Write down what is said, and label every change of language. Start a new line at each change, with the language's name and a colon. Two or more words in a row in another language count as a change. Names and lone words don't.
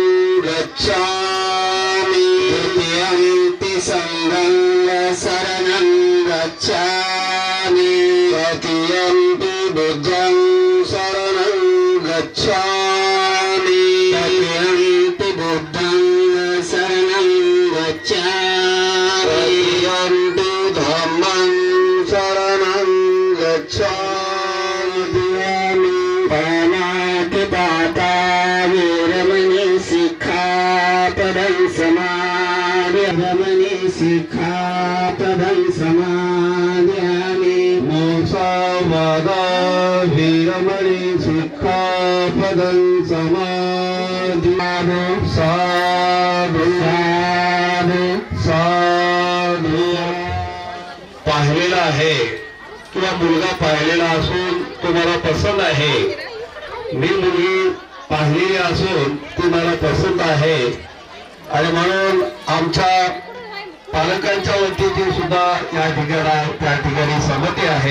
Pali: गच्छामि तृतीयंपि संघं शरणं गच्छामि तृतीयंपि बुद्धं शरणं गच्छामि तृतीयंपि बुद्धं शरणं गच्छामि तृतीयंपि धम्मं शरणं गच्छामि पानातिपाता वीरमणि शिक्षापदं समादयामि शिक्षापदं समादयामि मोक्षवादा वीरमणि शिक्षापदं समादयामि साधु साधु साधु
Marathi: पाहिलेला आहे किंवा मुलगा पाहिलेला असून तुम्हाला पसंत आहे, मी मुलगी पाहिलेली असून ती मला पसंत आहे आणि म्हणून आमच्या पालकांच्या वतीने सुद्धा त्या ठिकाणी संमती आहे.